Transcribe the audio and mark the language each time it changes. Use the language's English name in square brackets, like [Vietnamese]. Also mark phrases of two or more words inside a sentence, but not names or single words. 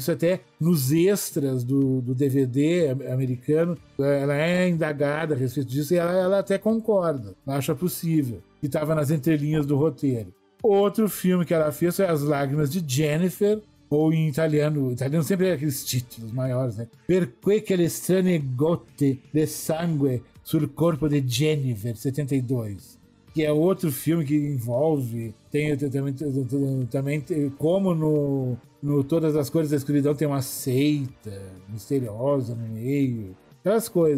[Portuguese] Isso até nos extras do DVD americano, ela é indagada a respeito disso, e ela até concorda, acha possível, que estava nas entrelinhas do roteiro. Outro filme que ela fez foi As Lágrimas de Jennifer, ou em italiano sempre é aqueles títulos maiores, né? Perché le strane gotte de sangue sul corpo de Jennifer, 72. Que é outro filme que envolve, também como no Todas as Cores da Escuridão tem uma seita misteriosa no meio, aquelas coisas.